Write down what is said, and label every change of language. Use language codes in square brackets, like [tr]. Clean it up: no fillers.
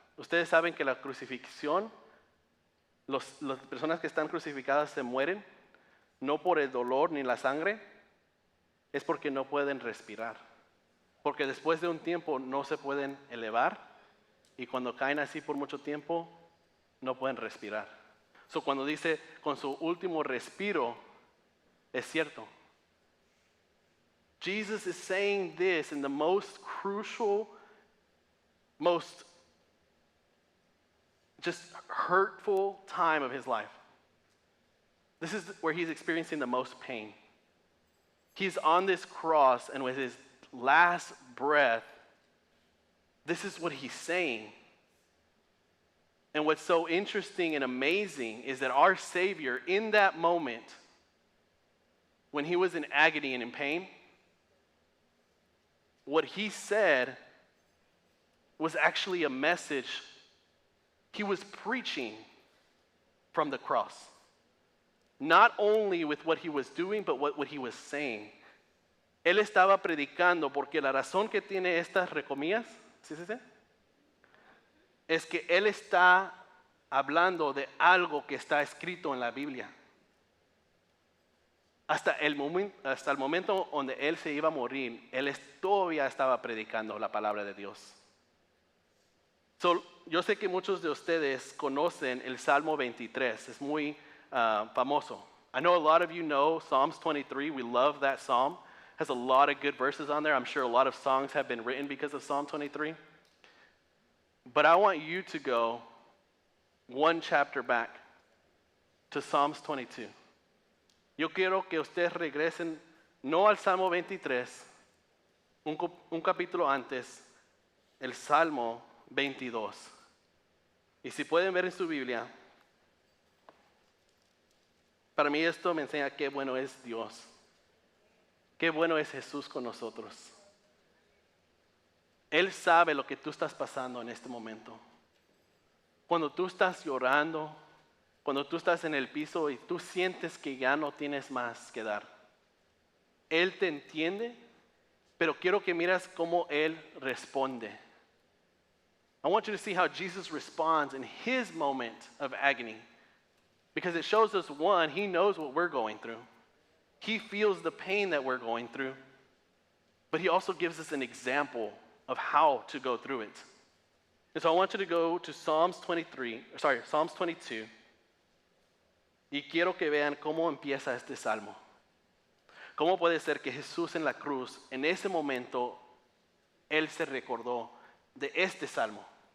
[es] Ustedes saben que la crucifixión, las personas que están crucificadas se mueren, no por el dolor ni la sangre, es porque no pueden respirar. Porque después de un tiempo no se pueden elevar y cuando caen así por mucho tiempo no pueden respirar. So, cuando dice con su último respiro, es cierto. [en] Jesus is saying this in the most crucial, most just hurtful time of his life. This is where he's experiencing the most pain. He's on this cross, and with his last breath, this is what he's saying. And what's so interesting and amazing is that our Savior, in that moment, when he was in agony and in pain, what he said was actually a message he was preaching from the cross. Not only with what he was doing, but what he was saying. [es] Él estaba predicando porque la razón que tiene estas recomillas, ¿sí? Es que él está hablando de algo que está escrito en la Biblia. Hasta el momento donde él se iba a morir, él todavía estaba predicando la palabra de Dios. So, yo sé que muchos de ustedes conocen el Salmo 23, es muy famoso. [en] I know a lot of you know Psalms 23, we love that psalm. Has a lot of good verses on there. I'm sure a lot of songs have been written because of Psalm 23. But I want you to go one chapter back to Psalms 22. [es] Yo quiero que ustedes regresen no al Salmo 23, un capítulo antes, el Salmo 22. Y si pueden ver en su Biblia, para mí esto me enseña qué bueno es Dios. Qué bueno es Jesús con nosotros. Él sabe lo que tú estás pasando en este momento. Cuando tú estás llorando, cuando tú estás en el piso y tú sientes que ya no tienes más que dar. Él te entiende, pero quiero que miras cómo Él responde. [en] I want you to see how Jesus responds in His moment of agony. Because it shows us, one, He knows what we're going through. He feels the pain that we're going through. But He also gives us an example of how to go through it. And so I want you to go to Psalms 22. [es] Y quiero que vean cómo empieza este salmo. ¿Cómo puede ser que Jesús en la cruz, en ese momento, Él se recordó de este salmo?